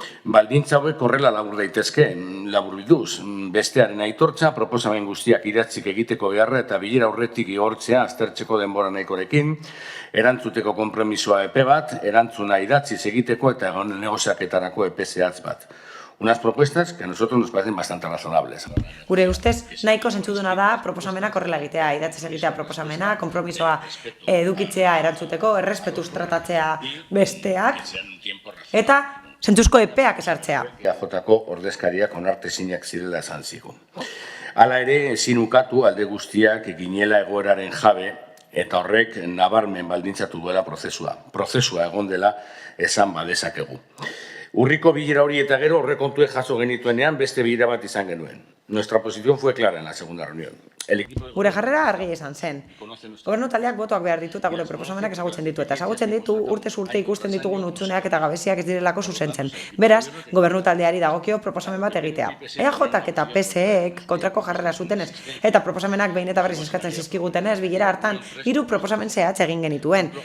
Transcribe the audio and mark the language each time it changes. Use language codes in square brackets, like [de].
[eu] Baldintza hauek horrela labur daitezke, laburbilduz, bestearen aitortza, proposamen guztiak idatzik egiteko beharra eta bilera horretik igortzea aztertzeko denbora nahikorekin, erantzuteko konpromisoa epe bat, erantzuna idatziz egiteko eta negoziaketarako epe zehatz bat. [es] Unas propuestas que a nosotros nos parecen bastante razonables. [eu] Gure ustez, nahiko zentzuduna da proposamena korrela egitea, idatziz egitea proposamena, konpromisoa edukitzea erantzuteko, errespetuz tratatzea besteak, eta zentzuzko epeak esartzea. EAJ-ko ordezkariak onartezinak zirela esan zigun. Hala ere, ezin ukatu alde guztiak ginela egoeraren jabe, eta horrek nabarmen baldintzatu duela prozesua. Prozesua egon dela esan badezakegu. Urriko bilera hori eta gero horrekontue jaso genituenean beste bilera bat izan genuen. [es] Nuestra posición fue clara en la segunda reunión. El equipo de [eu] Gure jarrera argi izan zen. Gobernu taldeak botoak behar ditu eta gure proposamenak ezagutzen ditu. Eta ezagutzen ditu urtez urte ikusten ditugun hutsuneak eta gabeziak ez direlako zuzentzen. Beraz, gobernu taldeari dagokio proposamen bat egitea. EAJak eta PSEek kontrako jarrera zutenez eta proposamenak behin eta berriz eskatzen zizkigutenez, bilera hartan 3 proposamen zehatz egin genituen.